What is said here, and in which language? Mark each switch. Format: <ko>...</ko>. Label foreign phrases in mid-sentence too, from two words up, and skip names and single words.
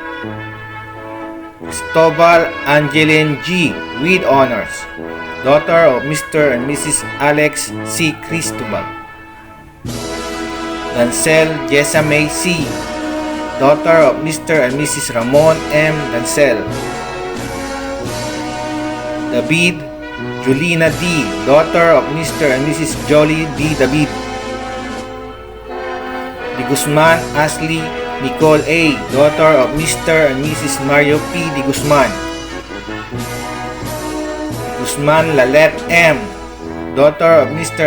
<en>Cristobal Angeline G. with honors, daughter of Mr. and Mrs. Alex C. Cristobal. Dancel Jessamay C., daughter of Mr. and Mrs. Ramon M. Dancel. David Julina D., daughter of Mr. and Mrs. Jolie D. David. De Guzman Ashley Nicole A., daughter of Mr. and Mrs. Mario P. De Guzman. Guzman Lalet M., daughter of Mr.</en>